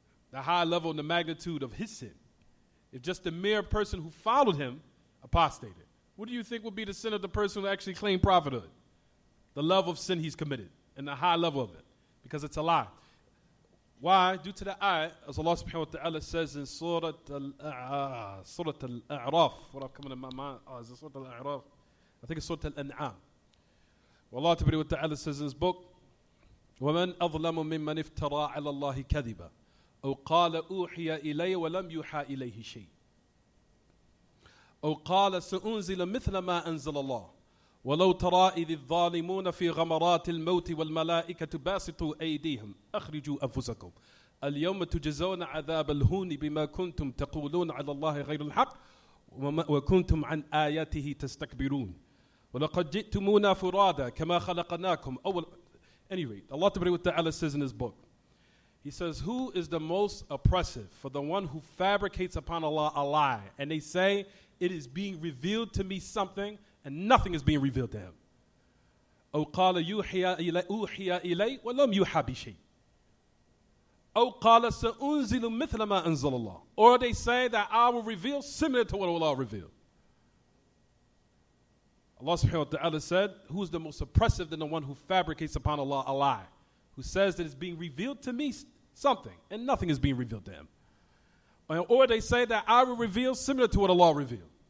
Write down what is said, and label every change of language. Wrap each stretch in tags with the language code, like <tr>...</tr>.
<en>The high level and the magnitude of his sin. If just the mere person who followed him apostated, what do you think would be the sin of the person who actually claimed prophethood? The level of sin he's committed and the high level of it, because it's a lie. Why? Due to the ayah, as Allah subhanahu wa ta'ala says in Surah Al-A'raf. What I'm coming in my mind, is it Surah Al-A'raf? I think it's Surah Al-An'am. Well, Allah subhanahu wa ta'ala says in his book,</en> <ar>وَمَنْ أَظْلَمُ مِمَّنِ افْتَرَى عَلَى اللَّهِ كَذِبًا أو قال أوحي إلي ولم يوحى إليه شيء أو قال سأنزل مثل ما أنزل الله ولو ترى إذ الظالمون في غمرات الموت والملائكة باسطوا أيديهم أخرجوا أنفسكم اليوم تجزون عذاب الهون بما كنتم تقولون على الله غير الحق وكنتم عن آياته تستكبرون ولقد جئتمونا فرادا كما خلقناكم أول.</ar> <en>Anyway, Allah Ta'ala says in his book, He says, who is the most oppressive for the one who fabricates upon Allah a lie? And they say, it is being revealed to me something, and nothing is being revealed to him.</en> <ar>أو قال أوحي إلي ولم يوحى بشيء. أو قال سأنزل مثل ما أنزل الله.</ar> <en>Or they say that I will reveal similar to what Allah revealed. Allah subhanahu wa ta'ala said, who is the most oppressive than the one who fabricates upon Allah a lie? Who says that it's being revealed to me something, and nothing is being revealed to him. Or they say that I will reveal similar to what Allah revealed.</en>